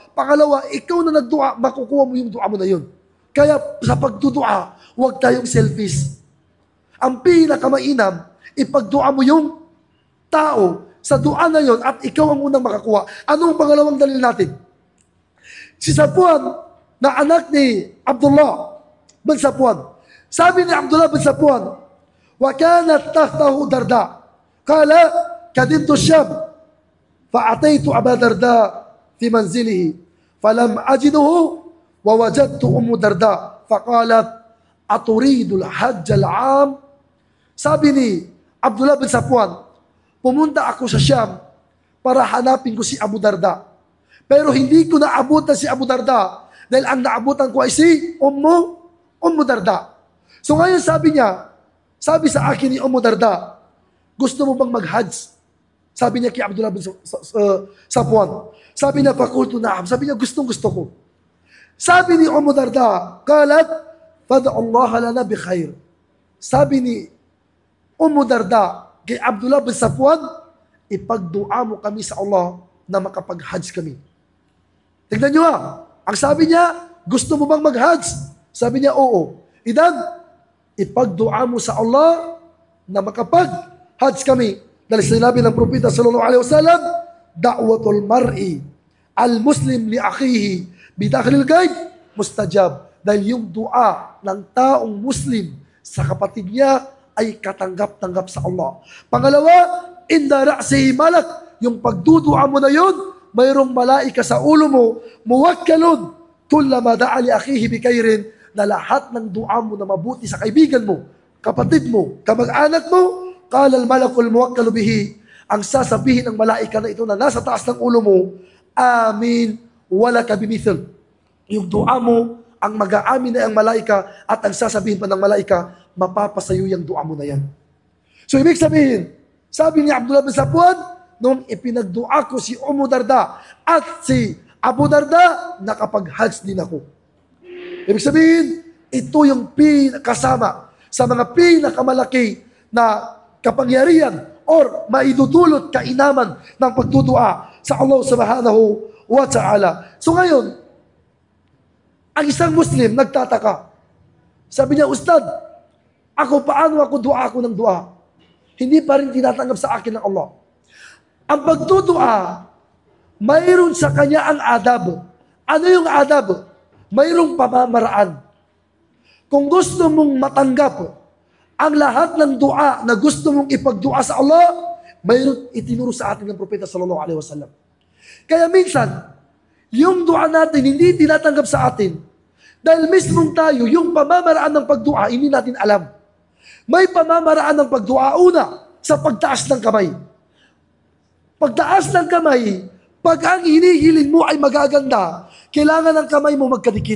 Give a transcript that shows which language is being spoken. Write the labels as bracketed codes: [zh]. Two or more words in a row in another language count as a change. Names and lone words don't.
[tl] Pangalawa, ikaw na nagdua, makukuha mo yung dua mo na yun. Kaya sa pagdudua, huwag tayong selfish. Ang pinakamainam, ipagdua mo yung tao sa dua na yun at ikaw ang unang makakuha. Anong pangalawang dalil natin? Si Safwan, na anak ni Abdullah bin Safwan. Sabi ni Abdullah bin Safwan, [ar] وكانت تحته درداء قال قدمت الشام فأتيت أبا درداء في منزله فلم أجده ووجدت أم درداء فقالت أتريد الحج العام. [tl] Sabi ni Abdullah bin Safwan, pumunta ako sa Siyam para hanapin ko si Abu Darda. Pero hindi ko naabutan si Abu Darda dahil ang naabutan ko ay si Ummu Darda. So ngayon sabi sa akin ni Ummu Darda, gusto mo bang mag-hajj? Sabi niya kay Abdullah bin Safwan. Sabi niya, [ar] فقلت نعم. [tl] Sabi niya, gustong-gusto ko. Sabi ni Ummu Darda, [ar] قالت فادع الله لنا بخير. [tl] Sabi ni Ummu Darda kay Abdullah bin Safwan, ipagdua mo kami sa Allah na makapag-hajj kami. Tignan niyo ang sabi niya, gusto mo bang mag-hajj? Sabi niya, oo. Idan, ipagdua mo sa Allah na makapag-hajj kami. Dahil sinabi ng Propeta [ar] صلى الله عليه وسلم, دعوة المرء المسلم لأخيه بداخل الغيب مستجاب. [tl] Dahil yung dua ng taong Muslim sa kapatid niya ay katanggap-tanggap sa Allah. Pangalawa, [ar] عند رأسه ملك, [tl] yung pagdudua mo na yun, mayroong malaika sa ulo mo, [ar] موكل كلما دعا لأخيه بخير, [tl] na lahat ng dua mo na mabuti sa kaibigan mo, kapatid mo, kamag-anak mo, [ar] قال الملك الموكل به, [tl] ang sasabihin ng malaika na ito na nasa taas ng ulo mo, amin, [ar] ولك بمثل. [tl] Yung dua mo, ang mag-aamin na ang malaika at ang sasabihin pa ng malaika, mapapasayo yung dua mo na yan. So ibig sabihin, sabi ni Abdullah bin Safwan, nung ipinagdua ko si Ummu Darda at si Abu Darda, nakapag-hajj din ako. Ibig sabihin, ito yung pinakasama sa mga pinakamalaki na kapangyarihan or maidudulot kainaman ng pagdudua sa Allah [ar] سبحانه وتعالى. [tl] So ngayon, ang isang Muslim nagtataka. Sabi niya, Ustad, paano ako dua ako ng dua? Hindi pa rin tinatanggap sa akin ng Allah. Ang pagdudua, mayroon sa kanya ang adab. Ano yung adab? Mayroong pamamaraan. Kung gusto mong matanggap ang lahat ng dua na gusto mong ipagdua sa Allah, mayroon itinuro sa atin ng Propeta [ar] صلى الله عليه وسلم. [tl] Kaya minsan, yung dua natin hindi tinatanggap sa atin dahil mismong tayo, yung pamamaraan ng pagdua, hindi natin alam. May pamamaraan ng pagdua, una, sa pagtaas ng kamay. Pagtaas ng kamay, pag ang hinihiling mo ay magaganda, kailangan ng kamay mo magkadikit.